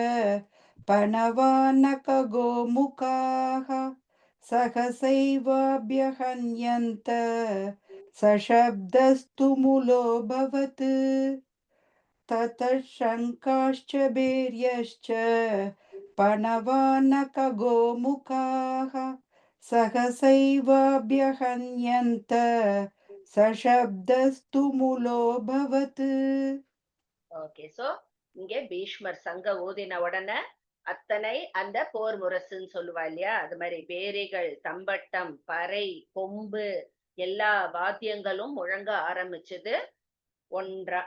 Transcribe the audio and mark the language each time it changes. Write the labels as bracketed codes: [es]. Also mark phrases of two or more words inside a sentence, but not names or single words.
[sa] पणवानकगोमुखाः सहसैवाभ्यहन्यन्त सशब्दस्तुमुलोऽभवत् ततः शङ्काश्च भैर्यश्च पणवानकगोमुखाः सहसैवाभ्यहन्यन्त सशब्दस्तुमुलोऽभवत्. [en] Okay, so [ta] இங்க பீஷ்மர் சங்க ஊதின உடனே அத்தனை அந்த போர் முரசுன்னு சொல்லுவா இல்லையா, அது மாதிரி பேரிகள், தம்பட்டம், பறை, கொம்பு எல்லா வாத்தியங்களும் முழங்க ஆரம்பிச்சது ஒன்றா.